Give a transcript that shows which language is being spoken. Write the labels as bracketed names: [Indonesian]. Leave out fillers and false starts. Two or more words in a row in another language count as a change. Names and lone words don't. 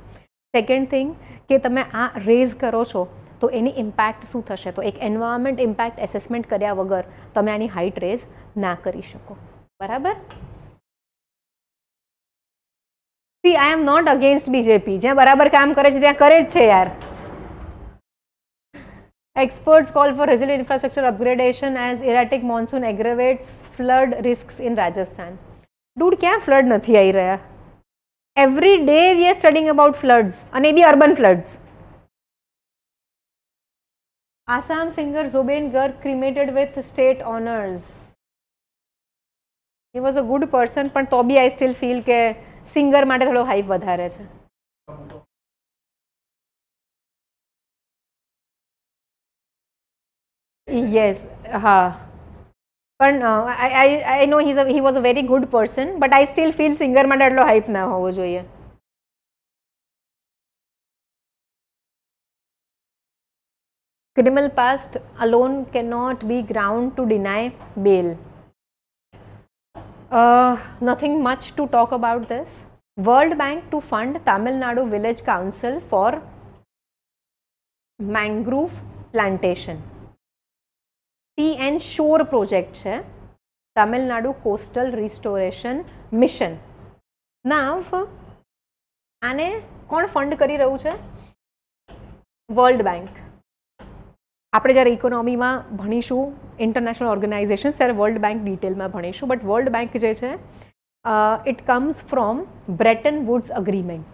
[English] second thing [Gujarati] કે તમે આ રેઝ કરો છો તો એની ઇમ્પેક્ટ શું થશે. તો એક [English] environment impact assessment [Gujarati] કર્યા વગર તમે આની [English] height raise [Gujarati] ના કરી શકો. બરાબર. [English] see I am not against BJP, [Gujarati] જ્યાં બરાબર કામ કરે છે ત્યાં કરે જ છે યાર. [English] Experts call for resilient infrastructure upgradation as erratic monsoon aggravates flood risks in Rajasthan. Dude, [Gujarati] ક્યાં ફ્લડ નથી આવી રહ્યા? [English] Every day we are studying about floods, [Gujarati] અને બી [English] urban floods. Assam singer Zubin Garg cremated with state honors. He was a good person, [Gujarati] પણ તો બી [English] I still feel [Gujarati] કે સિંગર માટે થોડો હાઈપ વધારે છે. [English] યસ, [Gujarati] હા, પણ [English] I know he was a very good person, but I still feel [Gujarati] સિંગર માટે એટલો હાઈપ ના હોવો જોઈએ. [English] Criminal past alone cannot be ground to deny bail. Nothing much to talk about this. World Bank to fund Tamil Nadu Village Council for mangrove plantation. Sea and Shore project છે, Tamil Nadu Coastal Restoration Mission. [Gujarati] નાવ આને કોણ ફંડ કરી રહ્યું છે? વર્લ્ડ બેંક. આપણે જ્યારે ઇકોનોમીમાં ભણીશું [English] international organisation [Gujarati] ત્યારે વર્લ્ડ બેંક ડિટેલમાં ભણીશું, બટ વર્લ્ડ બેંક જે છે [English] it comes from Bretton Woods agreement.